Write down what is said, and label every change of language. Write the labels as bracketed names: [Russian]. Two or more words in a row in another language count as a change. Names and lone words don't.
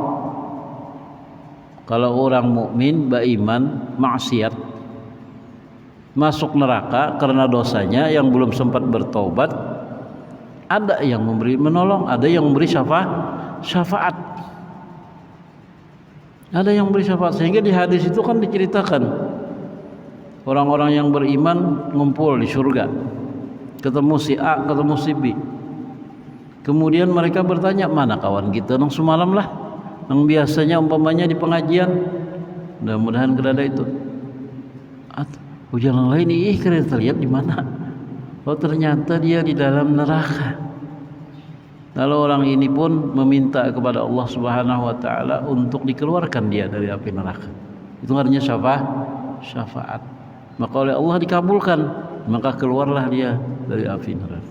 [Indonesian] Kalau orang mukmin beriman maksiat masuk neraka karena dosanya yang belum sempat bertobat, ada yang memberi menolong, ada yang memberi syafaat. Ada yang beri syafaat. Sehingga di hadis itu kan diceritakan orang-orang yang beriman ngumpul di surga, ketemu si A, ketemu si B. Kemudian mereka bertanya, [Banjar] mana kawan kita nang semalam lah, nang biasanya umpamanya di pengajian. [Indonesian] Mudah-mudahan kerada itu. Yang lain ih kira terlihat di mana? Oh ternyata dia di dalam neraka. Lalu orang ini pun meminta kepada Allah [Arabic] سبحانه وتعالى [Indonesian] untuk dikeluarkan dia dari api neraka. Itu artinya syafaat. Maka oleh Allah dikabulkan, maka keluarlah dia dari api neraka.